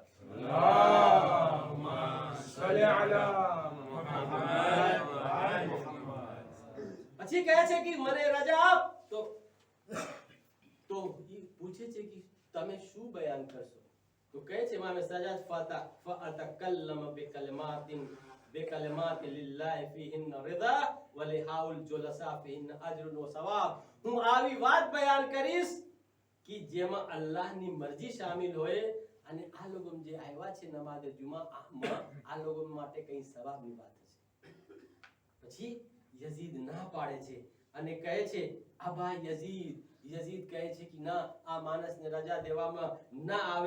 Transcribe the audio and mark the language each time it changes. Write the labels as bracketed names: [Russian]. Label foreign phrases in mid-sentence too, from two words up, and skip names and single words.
[Arabic] اللهم صل على محمد. [Gujarati] પછી કહે છે કે મને રજા આપ. તો ઈ પૂછે છે કે તમે શું બયાન કરશો? તો કહે છે ઇમામે સજ્જાદ [Arabic] ફઅતકલ્લમ بكلمات لله فيهن رضا ولهاء الجلساء فيهن اجر وثواب. [Gujarati] હું આવી વાત બયાન કરીશ કે જેમાં અલ્લાહની મરજી શામિલ હોય અને આ લોકો જે આવ્યા છે નમાઝે જુમામાં આ લોકો માટે કઈ સવાબની વાત હશે. પછી યઝીદ ના પાડે છે અને કહે છે અબા યઝીદ કહે છે કે ના, આ માણસને રજા દેવામાં ના આવે.